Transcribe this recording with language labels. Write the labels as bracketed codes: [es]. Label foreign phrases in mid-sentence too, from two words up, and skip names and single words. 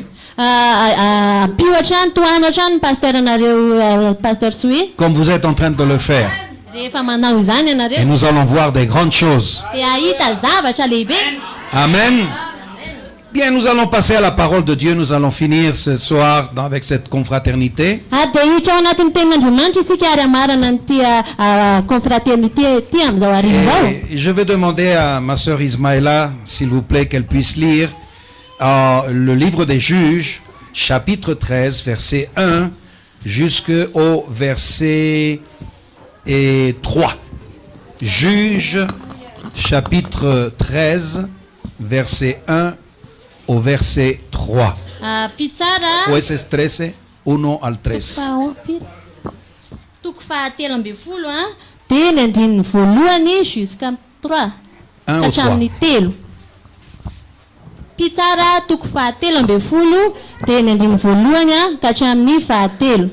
[mg] Ampio hatrany, tohana hatrany pasteur anareo pasteur Soe. [fr] Comme vous êtes en train de le faire. [mg] Rehefa manao izany [fr] Et [mg] ianareo. [fr] nous allons voir des grandes choses. [mg] Dia ahita zavatra lehibe. Amen. [fr] Bien, nous allons passer à la parole de Dieu. Nous allons finir ce soir avec cette confraternité. [mg] Dia hiditra ao anatin'ny tenin'Andriamanitra isika ary amarana n'ity confraternité ty amin'izao hariva zao. [fr] Et je vais demander à ma sœur Ismaëla, s'il vous plaît, qu'elle puisse lire le livre des Juges, chapitre 13, verset 1 jusqu'au verset 3. Juges, chapitre 13, verset 1 au verset 3. [mg] Pitsara. [es] Jueces 13, 1 al 3. [mg] Toko fahatelo amby folo dia ny andininy voalohany jusqu'à 3 [fr] 1 au [mg] ka 3. hatramin'ny telo. Pitsara toko fahatelo amby folo dia ny andininy voalohany ka hatramin'ny fahatelo.